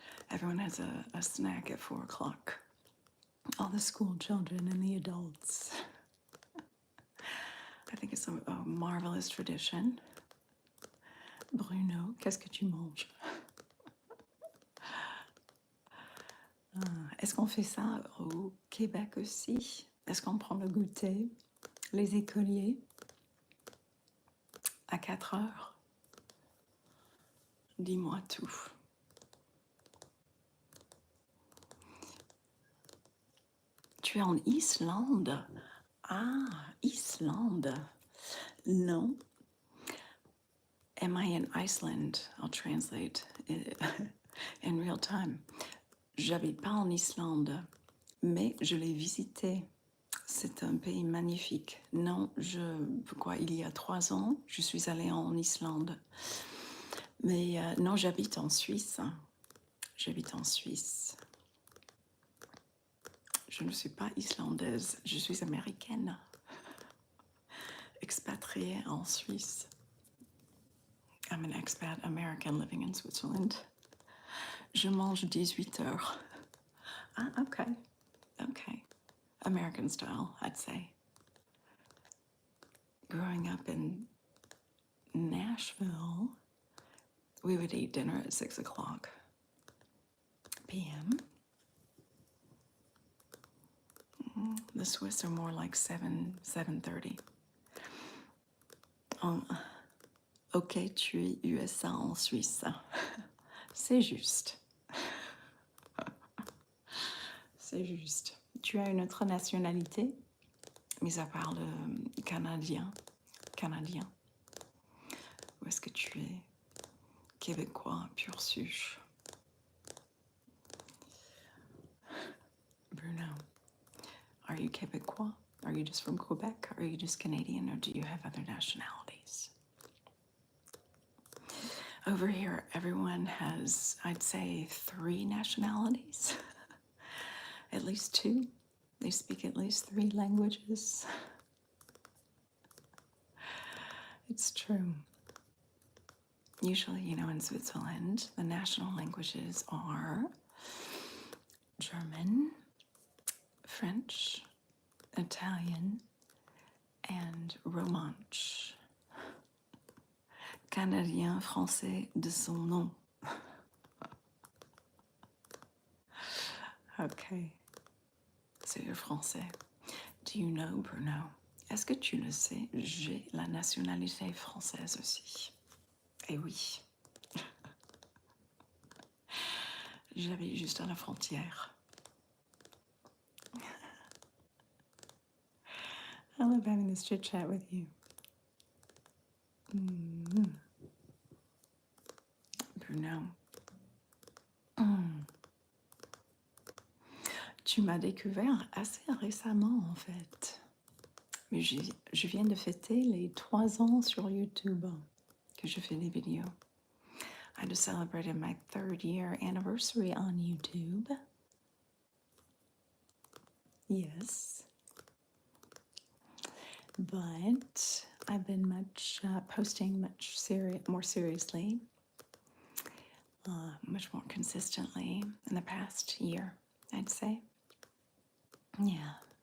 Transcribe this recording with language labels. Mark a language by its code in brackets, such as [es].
[en] Everyone has a snack at 4 o'clock. All the school children and the adults. I think it's a marvelous tradition. [fr] Bruno, qu'est-ce que tu manges? Est-ce qu'on fait ça au Québec aussi? Est-ce qu'on prend le goûter? Les écoliers? À 4 heures? Dis-moi tout. Tu es en Islande? Ah, Islande. Non. [en] Am I in Iceland? I'll translate in real time. [fr] J'habite pas en Islande, mais je l'ai visité. C'est un pays magnifique. Non, il y a 3 ans, je suis allée en Islande. Mais non, j'habite en Suisse. J'habite en Suisse. Je ne suis pas islandaise, je suis américaine. Expatriée en Suisse. [en] I'm an expat American living in Switzerland. [fr] Je mange 18 heures. Ah, okay. Okay. [en] American style, I'd say. Growing up in Nashville, we would eat dinner at 6 o'clock p.m. The Swiss are more like 7:30. [fr] Ok, tu es USA en Suisse. C'est juste. C'est juste. Tu as une autre nationalité, mis à part le canadien. Canadien. Ou est-ce que tu es québécois pur souche? [en] Bruno, are you Québécois? Are you just from Quebec? Are you just Canadian, or do you have other nationalities? Over here, everyone has, I'd say, 3 nationalities. At least 2. They speak at least 3 languages. It's true. Usually, in Switzerland, the national languages are German, French, Italian, and Romanche. [fr] Canadien français de son nom. Okay. C'est le français. [en] Do you know, Bruno? [fr] Est-ce que tu le sais? J'ai la nationalité française aussi. Eh oui. J'habite juste à la frontière. [en] I love having this chit chat with you. Bruno. [fr] Tu m'as découvert assez récemment en fait. Mais je viens de fêter les 3 ans sur YouTube que je fais des vidéos. [en] I just celebrated my 3rd year anniversary on YouTube. Yes. But I've been posting much more seriously, much more consistently in the past year, I'd say. Yeah.